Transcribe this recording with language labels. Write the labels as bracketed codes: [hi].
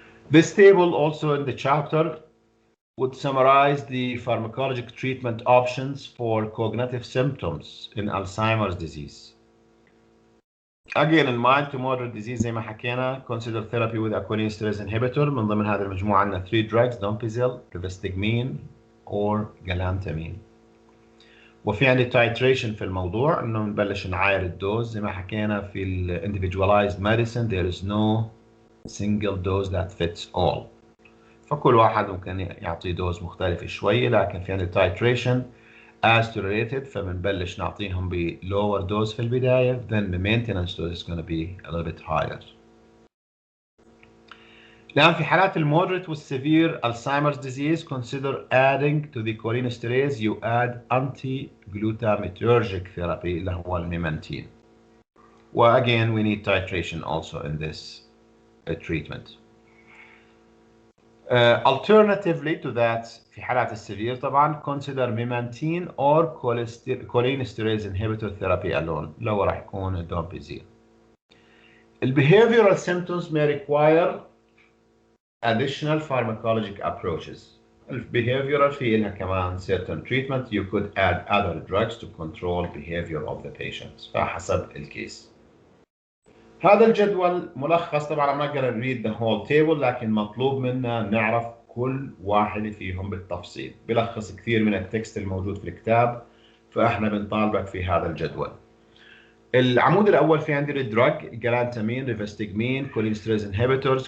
[en] This table also in the chapter would summarize the pharmacologic treatment options for cognitive symptoms in Alzheimer's disease. Again, in mild to moderate disease [ar] زي ما حكينا [en] consider therapy with a cholinesterase inhibitor. [ar] من ضمن هذه المجموعة عندنا 3 drugs: dompizil, rivastigmine or galantamine. وفي عندي titration في الموضوع، انه نبلش نعاير الدوز زي ما حكينا في ال individualized medicine [en] there is no single dose that fits all. [ar] فكل واحد ممكن يعطي دوز مختلفة شوية، لكن في عندي titration [en] as tolerated، [ar] فبنبلش نعطيهم ب lower dose في البداية، [en] then the maintenance dose is going to be a little bit higher. [ar] الآن في حالات المودريت والسيفير Alzheimer's disease [en] consider adding to the cholinesterase you add anti-glutamatergic therapy [ar] اللي هو الميمانتين. [en] Again we need titration also in this treatment. Alternatively to that [ar] في حالات السيفير طبعا [en] consider memantine or cholinesterase inhibitor therapy alone [ar] اللي هو راح يكون الدومبيزيل. [en] Behavioral symptoms may require additional pharmacologic approaches. Behavioral [ar] في لها كمان [en] certain treatment you could add other drugs to control behavior of the patients [ar] فحسب الكيس. هذا الجدول ملخص، طبعا ما نقدر نريد [en] the whole table، [ar] لكن مطلوب منا نعرف كل واحد فيهم بالتفصيل. بلخص كثير من التكست الموجود في الكتاب، فاحنا بنطالبك في هذا الجدول. العمود الاول في عندي الدراج: جلانتامين، ريفستجمين، كولينستريز انهبيتورز.